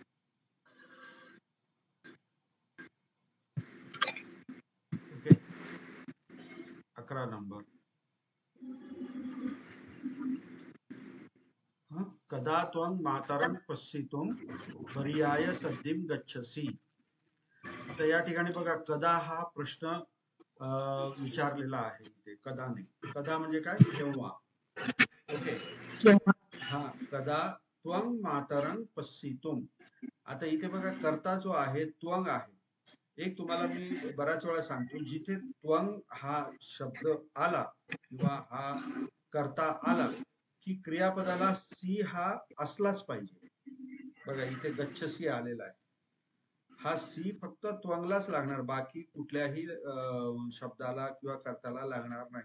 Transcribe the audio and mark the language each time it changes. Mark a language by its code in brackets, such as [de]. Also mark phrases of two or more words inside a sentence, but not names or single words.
[mr] ओके, 11 नंबर. [sa] कदा त्वं मातरं पश्यितुं पर्याय सद्दिं गच्छसि. [mr] तर या ठिकाणी बघा कदा हा प्रश्न विचारलेला आहे इथे कदाने. कदा म्हणजे काय? केव्हा. ओके. केव्हा. हा, [sa] कदा त्वं मातरं पश्यितुम. [mr] आता इथे बघा कर्ता जो आहे त्वंग आहे. एक तुम्हाला मी बऱ्याच वेळा सांगतो, जिथे त्वंग हा शब्द आला किंवा हा कर्ता आला की क्रियापदाला सी हा असलाच पाहिजे. बघा इथे गच्छसी आलेला आहे, हा सी फक्त त्वंगलाच लागणार, बाकी कुठल्याही शब्दाला किंवा कर्त्याला लागणार नाही.